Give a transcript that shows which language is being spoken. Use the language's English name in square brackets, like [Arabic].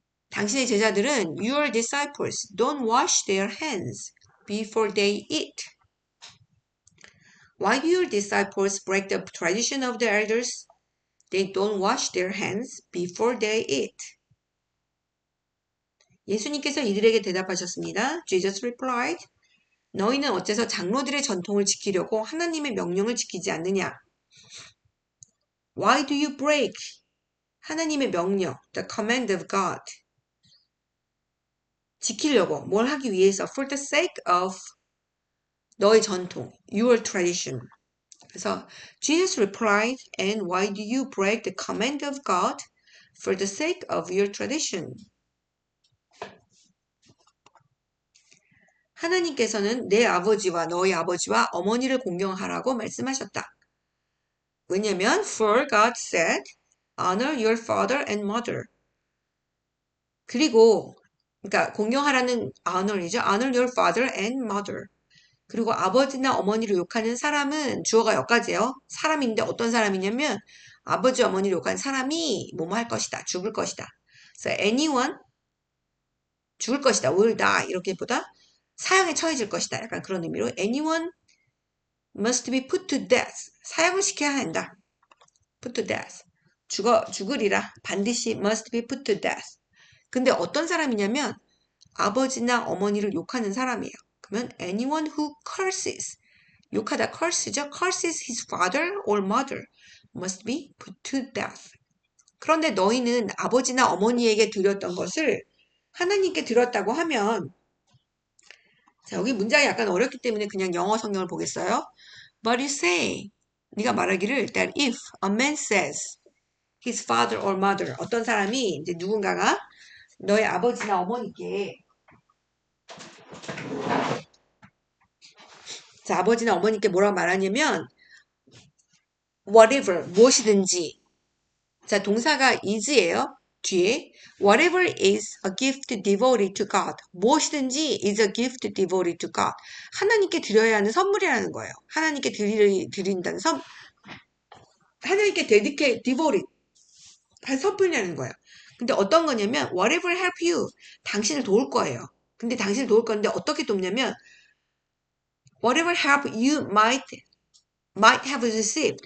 [Korean] 당신의 제자들은 [English] your disciples don't wash their hands before they eat. Why do your disciples break the tradition of the elders? They don't wash their hands before they eat. [Korean] 예수님께서 이들에게 대답하셨습니다. [English] Jesus replied, [Korean] 너희는 어째서 장로들의 전통을 지키려고 하나님의 명령을 지키지 않느냐? [English] Why do you break? [Korean] 하나님의 명령, [English] the command of God. [Korean] 지키려고, 뭘 하기 위해서, [English] for the sake of [Korean] 너의 전통, [English] your tradition. [Korean] 그래서 [English] Jesus replied, and why do you break the command of God for the sake of your tradition? [Korean] 하나님께서는 내 아버지와 너희 아버지와 어머니를 공경하라고 말씀하셨다. 왜냐면 [English] for God said, honor your father and mother. [Korean] 그리고 그러니까 공경하라는 honor이죠. [English] honor your father and mother. [Korean] 그리고 아버지나 어머니를 욕하는 사람은 주어가 여기까지예요. 사람인데 어떤 사람이냐면 아버지 어머니를 욕하는 사람이 뭐뭐 할 것이다. 죽을 것이다. 그래서 anyone 죽을 것이다. [English] will die [Korean] 이렇게 보다 사형에 처해질 것이다. 약간 그런 의미로 [English] anyone must be put to death. [Korean] 사형을 시켜야 한다. [English] put to death. [Korean] 죽으리라. 반드시 [English] must be put to death. [Korean] 근데 어떤 사람이냐면 아버지나 어머니를 욕하는 사람이에요. 그러면 [English] anyone who curses. [Korean] 욕하다 curse죠. [English] curses his father or mother must be put to death. [Korean] 그런데 너희는 아버지나 어머니에게 드렸던 것을 하나님께 드렸다고 하면 자, 여기 문장이 약간 어렵기 때문에 그냥 영어 성경을 보겠어요. [English] But you say, [Korean] 네가 말하기를 [English] that if a man says his father or mother, [Korean] 어떤 사람이 이제 누군가가 너의 아버지나 어머니께 자, 아버지나 어머니께 뭐라고 말하냐면 whatever, 무엇이든지 자, 동사가 is예요. 뒤에 [English] whatever is a gift devoted to God. [Korean] 무엇이든지 [English] is a gift devoted to God. [Korean] 하나님께 드려야 하는 선물이라는 거예요. 하나님께 드린다는 하나님께 devoted 한 선물이라는 거예요. 근데 어떤 거냐면 [English] whatever help you. [Korean] 당신을 도울 거예요. 근데 당신을 도울 건데 어떻게 돕냐면 [English] whatever help you might have received.